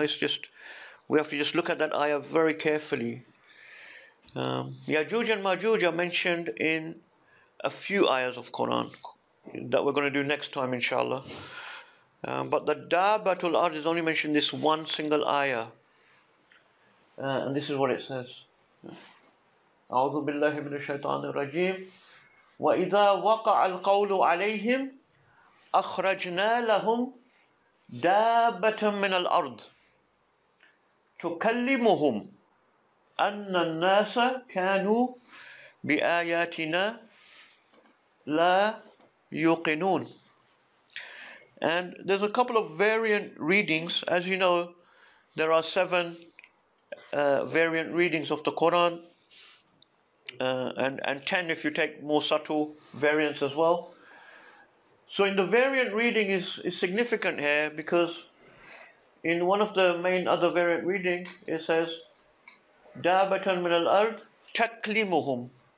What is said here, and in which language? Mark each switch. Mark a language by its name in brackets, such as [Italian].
[English] It's just we have to just look at that ayah very carefully. Yajuj and Majuj are mentioned in a few ayahs of Quran that we're going to do next time, inshallah. But the Dabbatul Ard is only mentioned this one single ayah. And this is what it says. [Arabic] أعوذ بالله من الشيطان الرجيم وإذا وقع القول عليهم أخرجنا لهم دابة من الأرض تكلمهم أن الناس كانوا بآياتنا لا يوقنون. [English] And there's a couple of variant readings. As you know, there are 7 variant readings of the Quran, and 10 if you take more subtle variants as well. So in the variant reading is significant here, because in one of the main other variant reading it says [Arabic] Dabatan min al-ard taklimuhum.